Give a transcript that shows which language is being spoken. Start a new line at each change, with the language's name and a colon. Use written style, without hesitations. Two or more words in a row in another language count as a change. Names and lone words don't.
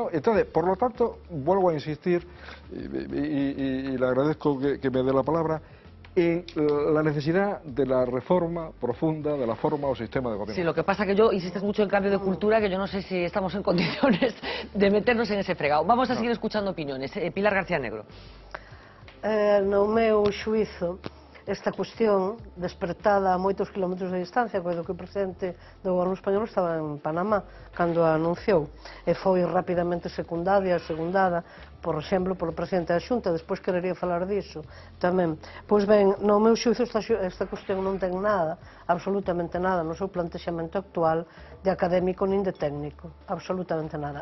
Spanish: Entonces, por lo tanto, vuelvo a insistir, y le agradezco que me dé la palabra, en la necesidad de la reforma profunda de la forma o sistema de gobierno. Sí, lo que pasa que yo insistes mucho en cambio de cultura, que yo no sé si estamos en condiciones de meternos en ese fregado. Vamos a seguir escuchando opiniones. Pilar García Negro.
Galician: No meu xuízo, esta cuestión despertada a moitos kilómetros de distancia, coido que o presidente do goberno español estaba en Panamá cando a anunciou, e foi rapidamente segundada, por exemplo, polo presidente da Xunta. Despois querería falar diso tamén. Pois ben, no meu xuízo esta cuestión non ten nada, absolutamente nada, no seu plantexamento actual de académico nin de técnico, absolutamente nada.